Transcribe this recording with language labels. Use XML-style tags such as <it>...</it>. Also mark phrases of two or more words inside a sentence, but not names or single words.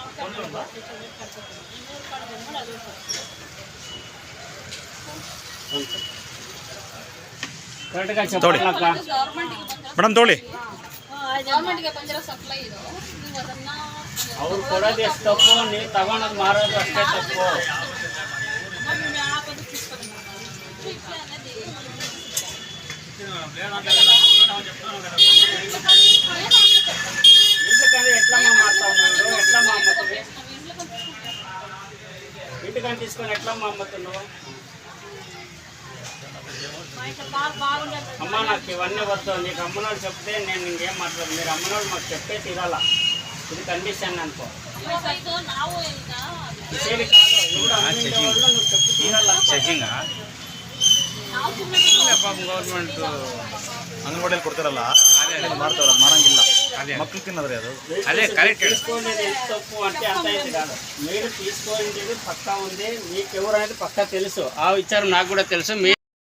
<kn>ಮೇಡಮ್ ತೋಳಿ ಅವ್ರು ಕೊಡೋದು ಎಷ್ಟು ತಪ್ಪು, ನೀವು ತಗೊಂಡೋದು ಮಾರೋದು ಅಷ್ಟೇ ತಪ್ಪು.</kn> <te>ఇంటికంటే ఎట్లమ్మా మారుతావు, ఎట్లమ్మా అమ్ముతుంది? ఇంటికంటే తీసుకొని ఎట్లమ్మా అమ్ముతున్నావు? అమ్మ నాకు ఇవన్నీ వద్దు, నీకు అమ్మనోడు చెప్తే నేను ఇంకేం మాట్లాడు. మీరు అమ్మనోడు మాకు చెప్తే తీరాల, ఇది కండిషన్ అనుకో. ఇచ్చేది కాదు, ఎవడు అమ్మిండే వాళ్ళు నువ్వు చెప్పి తీరాల.</te> <en>checking government</en> <kn>ಅಂಗನವಾಡಿಯಲ್ಲಿ ಕೊಡ್ತಾರಲ್ಲ, ಮಾಡ್ತಾರ ಮಾರಂಗಿಲ್ಲ, ಮಕ್ಳು ತಿನ್ನೋದ್ರಿ ಅದು.</kn> <te>అదే కరెక్ట్. తీసుకోండి తప్పు అంటే అంత అయితే కాదు. మీరు తీసుకోండి పక్కా ఉంది, మీకు ఎవరు అనేది పక్కా తెలుసు. ఆ విచారం నాకు కూడా తెలుసు.</te>